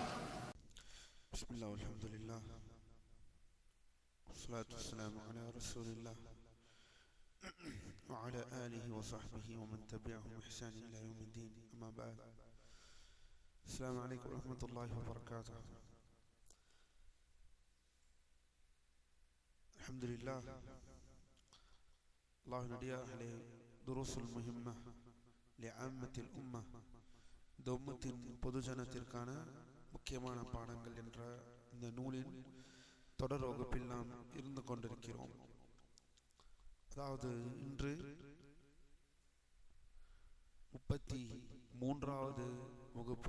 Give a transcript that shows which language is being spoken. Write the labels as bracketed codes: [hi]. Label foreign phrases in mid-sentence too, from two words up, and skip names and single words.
[ar] بسم الله والحمد لله والصلاة والسلام على رسول الله وعلى آله وصحبه ومن تبعهم بإحسان إلى يوم الدين، أما بعد. السلام عليكم ورحمة الله وبركاته. الحمد لله. [ta] الله நடிகார்களே, துருசுல் முஹிம்ம லிஅம்மத்தில் உம்ம, இந்த உம்மத்தின் பொதுஜனத்திற்கான முக்கியமான பாடங்கள் என்ற இந்த நூலின் தொடர் வகுப்பில் நாம் இருந்து கொண்டிருக்கிறோம். அதாவது இன்று 33வது வகுப்பு.